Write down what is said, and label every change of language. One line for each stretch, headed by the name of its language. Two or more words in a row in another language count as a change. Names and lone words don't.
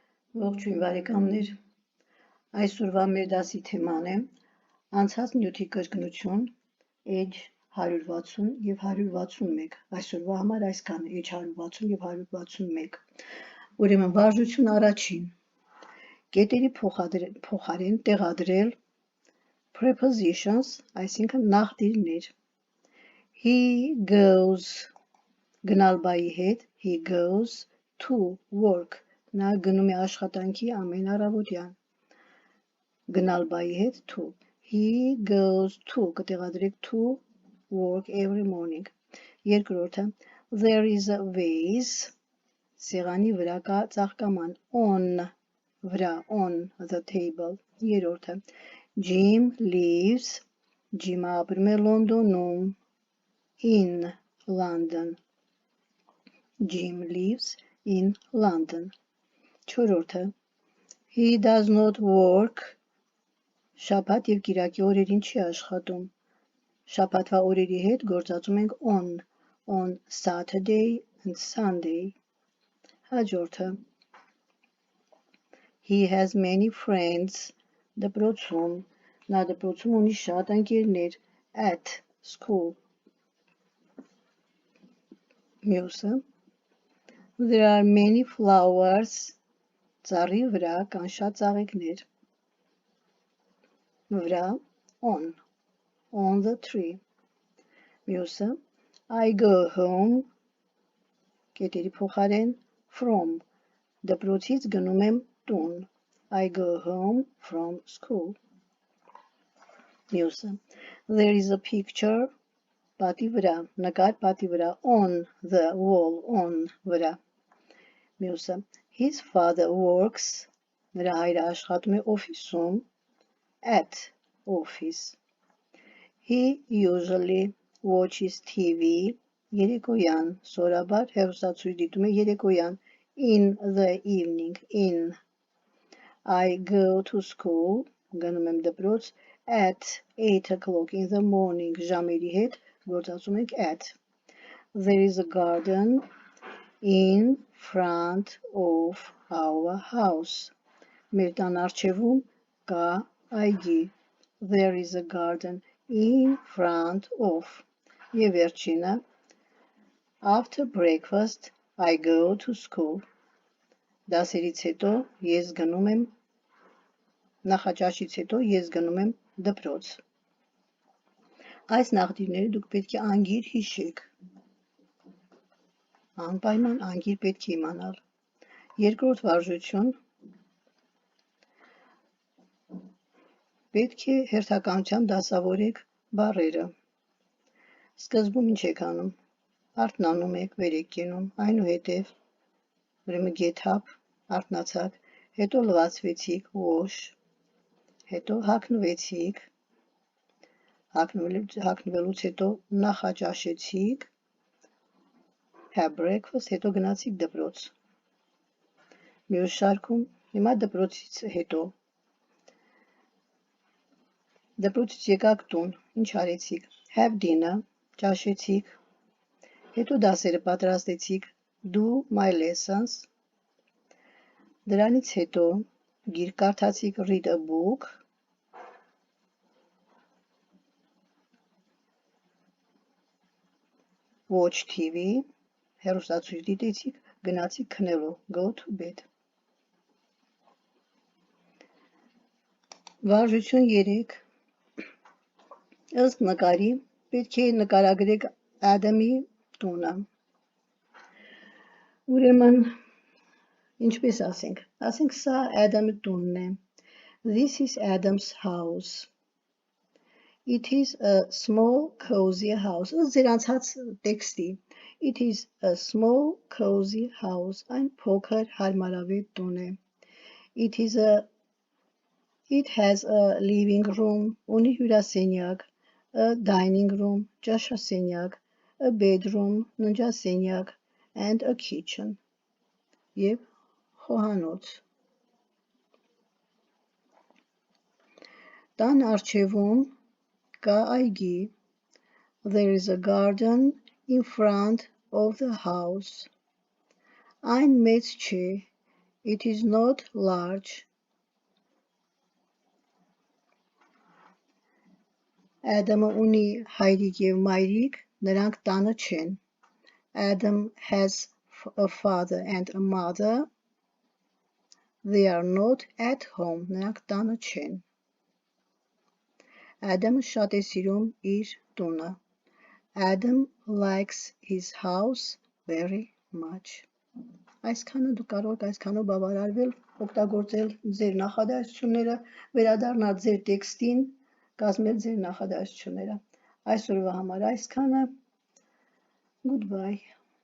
Armenian: Ողջույն բարեկամներ, այսօրվա մեր դասի թեման է անցած նյութի կրկնություն, էջ 160 և 161, այսօրվա համար այսքան է, էջ 160 և 161, ուրեմն վարժություն առաջին, կետերի փոխարեն տեղադրել prepositions, այսինքն նախդիրներ,
English: he goes,
Armenian: գնալ բայի հետ,
English: he goes to work,
Armenian: նա գնում է աշխատանքի ամեն առավոտյան, գնալ բայի հետ
English: to, he goes to, կտեղադրեք to work every morning, երկրորդը, there is a vase,
Armenian: սեղանի վրա կա ծաղկաման, on, վրա,
English: on the table, երրորդը, Jim lives,
Armenian: Jim-ը ապրում է Լոնդոնում,
English: in London, Jim lives in London, չորրորդը, he does not work,
Armenian: շաբաթ և կիրակի օրերին չի աշխատում, շաբաթվա օրերի հետ գործածում ենք
English: on Saturday and Sunday,
Armenian: հաջորդը,
English: he has many friends,
Armenian: դպրոցում, նա դպրոցում ունի շատ ընկերներ,
English: at school, մյուսը, there are many flowers,
Armenian: ծառի վրա կան շատ ծաղիկներ, վրա,
English: on the tree, մյուսը, I go home,
Armenian: կետերի փոխարեն, from, դպրոցից գնում եմ տուն,
English: I go home from school, մյուսը, there is a picture,
Armenian: պատի վրա, նկար պատի վրա,
English: on the wall, on
Armenian: վրա, մյուսը,
English: his father works,
Armenian: նրա հայրը աշխատում է օֆիսում,
English: at office, he usually watches TV,
Armenian: երեկոյան, սովորաբար հեռուստացույց դիտում է երեկոյան,
English: in the evening, in, I go to school,
Armenian: գնում եմ դպրոց,
English: at 8 o'clock in the morning,
Armenian: ժամերի հետ գործածում ենք
English: at, there is a garden in front of our house,
Armenian: մեր տան առջևում կա այգի,
English: there is a garden in front of,
Armenian: և վերջինը,
English: after breakfast I go to school,
Armenian: դասերից հետո ես գնում եմ, նախաճաշից հետո ես գնում եմ դպրոց, այս նախդիրները դուք պետք է անգիր հիշեք, անպայման անգիր պետք է իմանալ, երկրորդ վարժություն, պետք է հերթականությամբ դասավորեք բառերը, սկզբում ինչ եք անում, արթնանում եք, վեր եք կենում, այնուհետև, ուրեմն
English: get up,
Armenian: արթնացաք, հետո լվացվեցիք, wash, հետո հագնվեցիք, հագնվելուց հետո նախաճաշեցիք,
English: have breakfast,
Armenian: հետո գնացիք դպրոց, մյուս շարքում, հիմա դպրոցից հետո, դպրոցից եկաք տուն, ինչ արեցիք,
English: have dinner,
Armenian: ճաշեցիք, հետո դասերը պատրաստեցիք,
English: do my lessons,
Armenian: դրանից հետո գիրք կարդացիք,
English: read a book, watch TV,
Armenian: հեռուստացույց դիտեցիք, գնացիք քնելու,
English: go to bed.
Armenian: Վարժություն 3, ըստ նկարի, պետք է նկարագրեք Ադամի տունը, ուրեմն, ինչպես ասենք, սա Ադամի տունն է,
English: this is Adam's house, it is a small cozy house,
Armenian: ըստ ձեր անցած տեքստի,
English: it is a small cozy house,
Armenian: այն փոքր հարմարավետ տուն է,
English: it has a living room,
Armenian: ունի հյուրասենյակ,
English: a dining room, ճաշասենյակ, a bedroom, ննջասենյակ, and a kitchen,
Armenian: և խոհանոց, տան առջևում կա այգի,
English: there is a garden in front of the house,
Armenian: այն մեծ չէ,
English: It is not large.
Armenian: Adamը ունի հայրիկ և մայրիկ, նրանք տանը չեն.
English: Adam has a father and a mother. They are not at home.
Armenian: Նրանք տանը չեն. Adamը շատ է սիրում իր տունը.
English: Adam likes his house very much.
Armenian: Այսքանը դուք կարող եք այսքանով բավարարվել, օգտագործել ձեր նախադասությունները, վերադառնալ ձեր տեքստին, կազմել ձեր նախադասությունները. Այսօրվա համար այսքանը.
English: Goodbye.